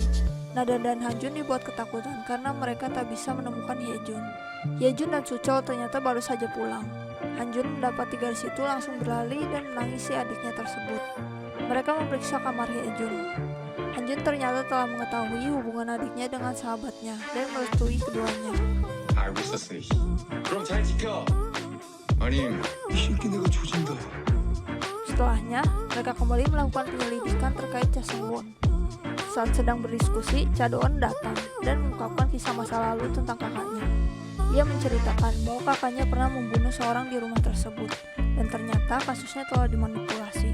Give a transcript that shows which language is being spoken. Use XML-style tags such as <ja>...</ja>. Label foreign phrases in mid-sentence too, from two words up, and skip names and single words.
<id>Nada dan Han-jun dibuat ketakutan karena mereka tak bisa menemukan Hye-jun. Hye-jun dan Suchol ternyata baru saja pulang. Han-jun mendapati gadis itu langsung berlari dan menangisi adiknya tersebut. Mereka memeriksa kamar Hye-jun. Han-jun ternyata telah mengetahui hubungan adiknya dengan sahabatnya dan merestui keduanya.</id> <ko>알고 있었어. 그럼 잘 지켜. 아니, 이 새끼 내가 조진다.</ko> <id>Setelahnya, mereka kembali melakukan penyelidikan terkait Cha Seung-won. Saat sedang berdiskusi, Cha Do-won datang dan mengungkapkan kisah masa lalu tentang kakaknya. Ia menceritakan bahwa kakaknya pernah membunuh seorang di rumah tersebut, dan ternyata kasusnya telah dimanipulasi.</id>